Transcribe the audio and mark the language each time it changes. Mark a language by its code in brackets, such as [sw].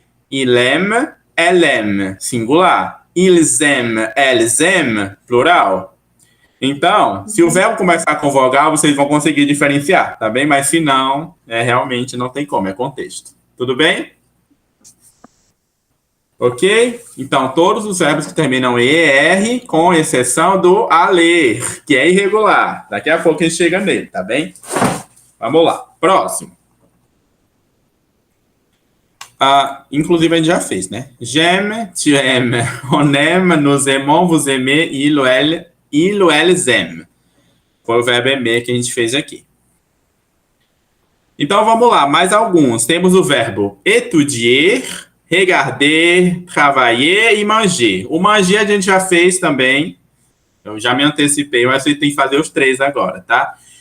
[fr] Il aime, elle aime, singular. Ils aiment, elles aiment, plural. [pt] Então, se o verbo começar com vogal, vocês vão conseguir diferenciar, tá bem? Mas se não, realmente não tem como, é contexto. Tudo bem? Ok? Então, todos os verbos que terminam em ER, com exceção do a ler, que é irregular. Daqui a pouco a gente chega nele, tá bem? Vamos lá. Próximo. Inclusive, a gente já fez, né? [fr] J'aime, tu aimes, on aime, nous aimons, vous aimez, il ou elles aiment. [pt] Foi o verbo aimer que a gente fez aqui. Então, vamos lá. Mais alguns. Temos o verbo étudier, regarder, travailler e manger. O manger a gente já fez também. Eu já me antecipei, mas você tem que fazer os três agora, tá?